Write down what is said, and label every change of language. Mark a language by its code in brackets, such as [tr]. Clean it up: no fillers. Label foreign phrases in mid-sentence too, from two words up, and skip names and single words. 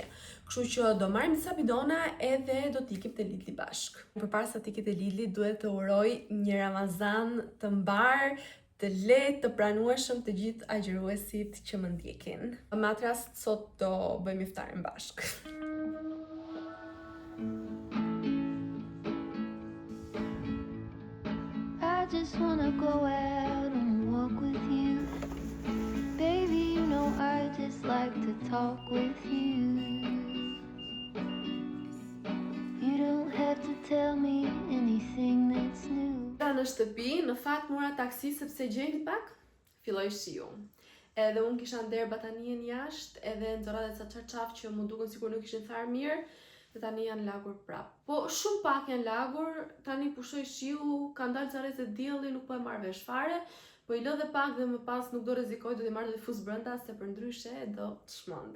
[sq] Kështu që do marrim disa bidona edhe do t'ikim te Lidli bashk. Përpara se t'ikim te Lidli, duhet të uroj një Ramazan të mbar, të lehtë, të pranueshëm të gjithë agjëruesit që më ndjekin. Me atë rast sot do bëjmë iftarin bashk. [en] I just wanna go out and walk with you. Baby, you know I just like to talk with you. You don't have to tell me anything that's new. [sq] Në shtëpi, në fakt mora taksi sepse gjeni pak, filloi shiu. Edhe unë kisha nder batanien jashtë, edhe nxorra dhe ca çarçaf që më dukën sikur nuk ishin tharë mirë, dhe tani janë lagur prap. Po shumë pak janë lagur, tani pushoi shiu, ka ndalë ca rrezë dielli, nuk po e marr vesh fare, po i lë dhe pak dhe më pas nuk do rrezikoj, do t'i marr dhe fus brenda se përndryshe do të shmendem.